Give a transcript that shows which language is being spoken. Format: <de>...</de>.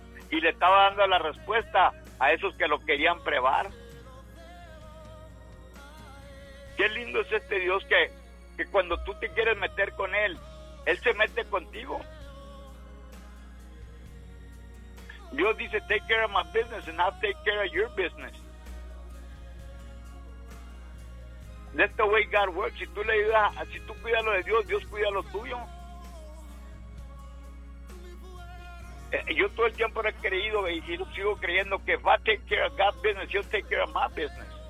<es>Y le estaba dando la respuesta a esos que lo querían probar. Qué lindo es este Dios que cuando tú te quieres meter con él, él se mete contigo. Dios dice,</es> <en>take care of my business and I'll take care of your business. That's the way God works.</en> <es>Si tú le ayudas, si tú cuidas lo de Dios, Dios cuida lo tuyo. Yo todo el tiempo he creído y sigo creyendo que va a</es> <en>take care of God's business, he'll take care of my business.</en>